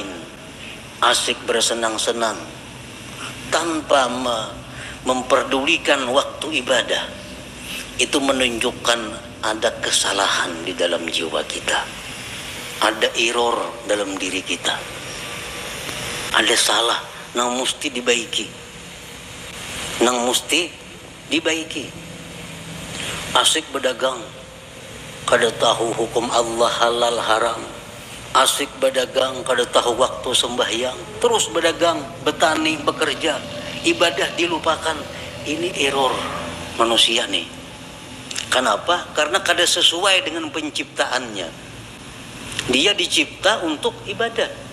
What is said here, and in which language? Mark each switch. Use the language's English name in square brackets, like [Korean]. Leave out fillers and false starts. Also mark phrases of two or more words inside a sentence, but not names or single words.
[Indonesian] asik bersenang-senang, tanpa memperdulikan waktu ibadah, itu menunjukkan ada kesalahan di dalam jiwa kita, ada error dalam diri kita, ada salah yang mesti dibaiki. Asik berdagang, kada tahu hukum Allah halal haram. Asik berdagang, kada tahu waktu sembahyang, terus berdagang, bertani, bekerja, ibadah dilupakan. Ini error manusia nih. Kenapa? Karena kada sesuai dengan penciptaannya. Dia dicipta untuk ibadah.